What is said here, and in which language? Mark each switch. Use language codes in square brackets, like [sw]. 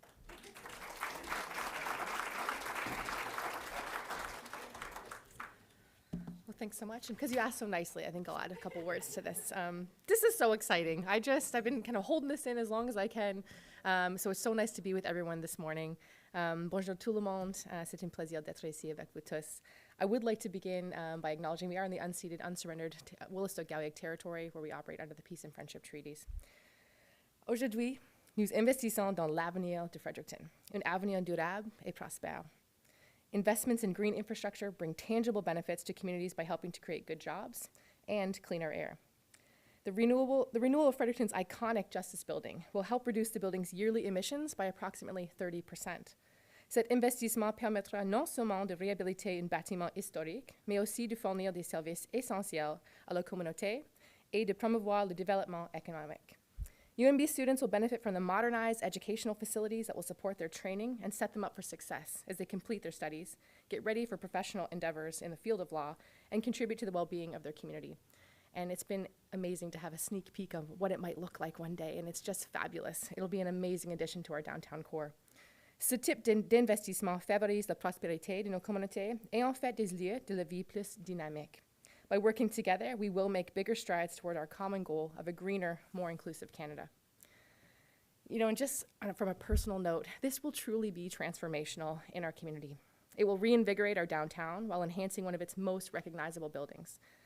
[en] Well, thanks so much. And because you asked so nicely, I think I'll add a couple words to this. This is so exciting. I've been kind of holding this in as long as I can. So it's so nice to be with everyone this morning. [fr] Bonjour tout le monde. C'est un plaisir d'être ici avec vous tous. [en] I would like to begin by acknowledging we are in the unceded, unsurrendered Willistock-Galliag territory where we operate under the Peace and Friendship Treaties. [fr] Aujourd'hui, nous investissons dans l'avenir de Fredericton, un avenir durable et prospère. [en] Investments in green infrastructure bring tangible benefits to communities by helping to create good jobs and cleaner air. The renewal of Fredericton's iconic Justice Building will help reduce the building's yearly emissions by approximately 30%. [fr] Cet investissement permettra non seulement de réhabiliter un bâtiment historique, mais aussi de fournir des services essentiels à la communauté et de promouvoir le développement économique. [en] UNB students will benefit from the modernized educational facilities that will support their training and set them up for success as they complete their studies, get ready for professional endeavors in the field of law, and contribute to the well-being of their community. And it's been amazing to have a sneak peek of what it might look like one day, and it's just fabulous. It'll be an amazing addition to our downtown core. [fr] Ce type d'investissement favorise la prospérité de nos communautés et en fait des lieux de la vie plus dynamiques. [en] By working together, we will make bigger strides toward our common goal of a greener, more inclusive Canada. You know, and just from a personal note, this will truly be transformational in our community. It will reinvigorate our downtown while enhancing one of its most recognizable buildings.